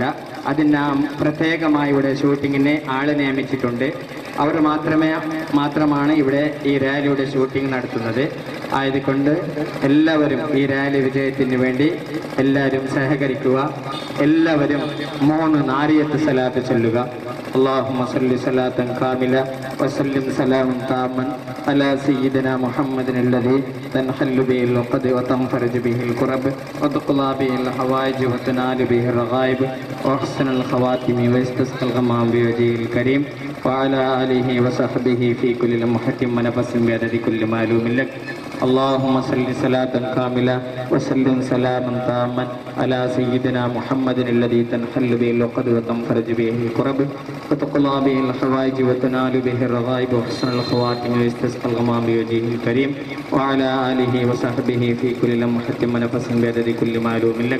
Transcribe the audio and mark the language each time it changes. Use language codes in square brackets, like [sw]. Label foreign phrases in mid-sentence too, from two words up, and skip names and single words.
[ml] അതിന് പ്രത്യേകമായി ഇവിടെ ഷൂട്ടിങ്ങിന് ആളെ നിയമിച്ചിട്ടുണ്ട്. അവർ മാത്രമാണ് ഇവിടെ ഈ റാലിയുടെ ഷൂട്ടിംഗ് നടത്തുന്നത്. ആയതുകൊണ്ട് എല്ലാവരും ഈ റാലി വിജയത്തിന് വേണ്ടി എല്ലാവരും സഹകരിക്കുക. എല്ലാവരും 3 നാരിയത്ത് സലാത്ത് ചൊല്ലുക. [ar] اللهم صل صلاة كاملة وسلم سلاما تاما على سيدنا محمد الذي تنحل به العقد وتنفرج به الكرب وتقضى به الحوائج وتنال به الرغائب وأحسن الخواتم ويستسقى الغمام بوجهه الكريم وعلى آله وصحبه في كل لمحة ونفس بعدد كل معلوم لك اللهم صل صلاة كاملة وسلم سلاما تاما على سيدنا محمد الذي تنحل به العقد وتنفرج به الكرب وتقضى به الحوائج وتنال به الرغائب وحسن الخواتم ويستسقى الغمام بوجهه الكريم وعلى آله وصحبه في كل لمحة ونفس بعدد كل معلوم لك.